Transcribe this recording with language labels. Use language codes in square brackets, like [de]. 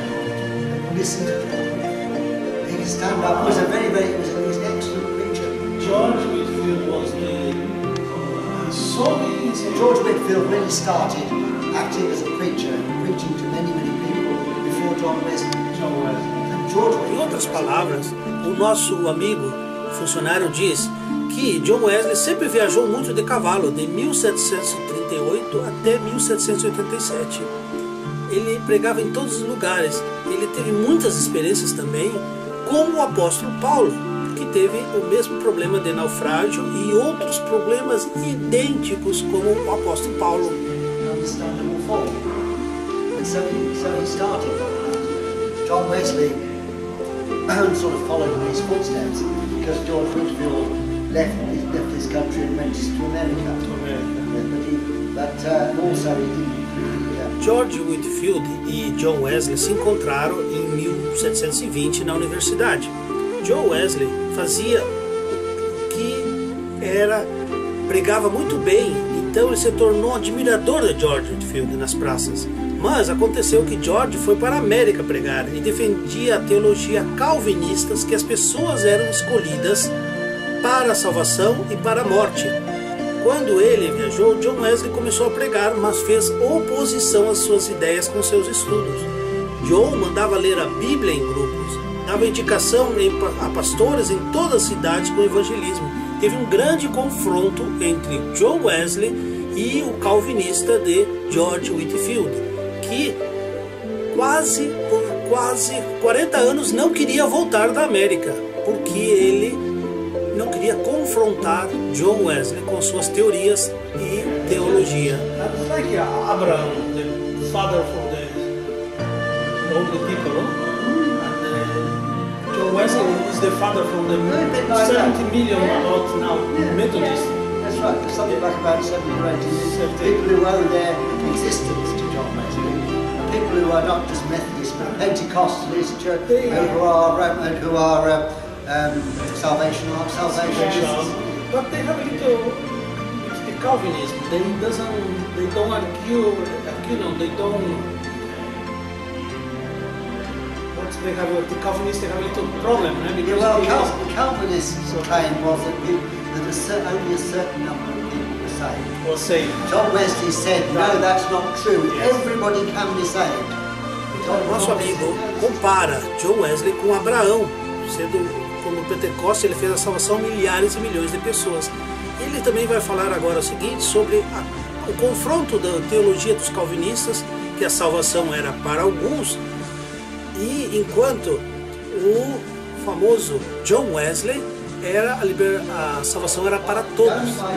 [en] And he listened to John. He could stand up. He was an excellent preacher. George Whitefield was George Whitefield really started acting as a preacher, preaching to many, many people before John Wesley. And [pt] Em outras palavras, o nosso amigo funcionário diz que John Wesley sempre viajou muito de cavalo, de 1738 até 1787. Ele pregava em todos os lugares. Ele teve muitas experiências também, como o apóstolo Paulo, que teve o mesmo problema de naufrágio e outros problemas idênticos como o apóstolo Paulo. [en] So he started. John Wesley sort of followed in his footsteps because George Whitefield left this country and went to America. But also he didn't. [pt] George Whitefield e John Wesley se encontraram em 1720 na universidade. John Wesley fazia o que era, pregava muito bem, então ele se tornou admirador de George Whitefield nas praças. Mas aconteceu que George foi para a América pregar e defendia a teologia calvinista, que as pessoas eram escolhidas para a salvação e para a morte. Quando ele viajou, John Wesley começou a pregar, mas fez oposição às suas ideias com seus estudos. John mandava ler a Bíblia em grupos, dava indicação a pastores em todas as cidades com o evangelismo. Teve um grande confronto entre John Wesley e o calvinista de George Whitefield, que por quase 40 anos não queria voltar da América, porque ele não queria confrontar John Wesley com suas teorias e teologia. [en] It's like Abraham, the father for all the people, and John Wesley is the father from the 70 million about now Methodists. That's right. There's something like about 70 or 80 people who owe their existence to John Wesley. People who are not just Methodists but Pentecostalists, who are salvationists. But they have a little with the Calvinism. They don't argue. They don't. They have the Calvinists. They have a little problem, right? Yeah, well, the Calvinists' claim was that only a certain number of people were saved. John Wesley said, no, that's not true. Yes. Everybody can be saved. [pt] Nosso amigo compara John Wesley com Abraão, como Pentecoste ele fez a salvação a milhares e milhões de pessoas. Ele também vai falar agora o seguinte sobre o confronto da teologia dos calvinistas, que a salvação era para alguns, e enquanto o famoso John Wesley era a salvação era para todos.